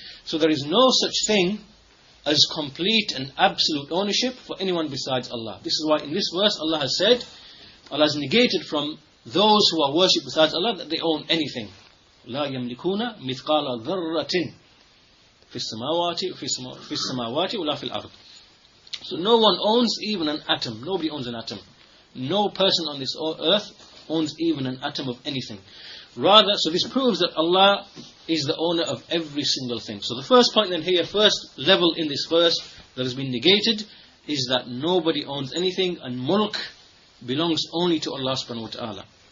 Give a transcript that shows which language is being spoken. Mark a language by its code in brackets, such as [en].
[en] So there is no such thing as complete and absolute ownership for anyone besides Allah. This is why in this verse Allah has said, Allah has negated from those who are worshipped besides Allah that they own anything. [ar] لا يملكون مثقال ذرة في السماوات ولا في الأرض. [en] So no one owns even an atom. Nobody owns an atom. No person on this earth owns even an atom of anything. Rather, so this proves that Allah is the owner of every single thing. So the first point then here, first level in this verse that has been negated, is that nobody owns anything, and mulk belongs only to Allah subhanahu wa ta'ala.